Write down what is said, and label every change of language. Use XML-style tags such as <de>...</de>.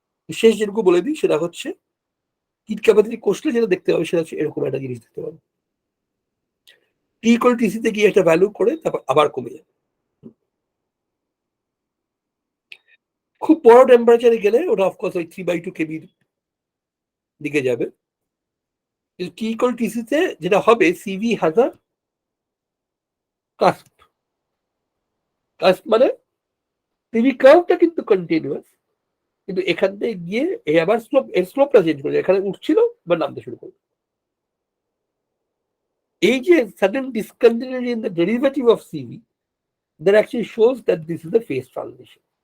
<bn>শেষ যেটুকু বলে দিই সেটা হচ্ছে হিট ক্যাপাসিটি কষলে যেটা দেখতে হবে সেটা হচ্ছে এরকম একটা জিনিস দেখতে পাবো, টি ইকুয়াল টিসিতে গিয়ে একটা ভ্যালু করে তারপর আবার কমে যাবে। খুব বড় টেম্পারেচারে গেলে ওটা অফকোর্স ওই 3/2 কেবির দিকে যাবে।</bn> <en>T equal TC</en> <bn>তে যেটা হবে,</bn> <en>CV has a cusp।</en> <bn>cusp মানে CV কার্ভটা কিন্তু কন্টিনিউয়াস, কিন্তু এখান থেকে গিয়ে এই আবার স্লোপটা চেঞ্জ করে, এখানে উঠছিল বা নামতে শুরু করবে। এই যে</bn> <en>sudden discontinuity in the derivative of CV, that actually shows that this is the phase transition।</en>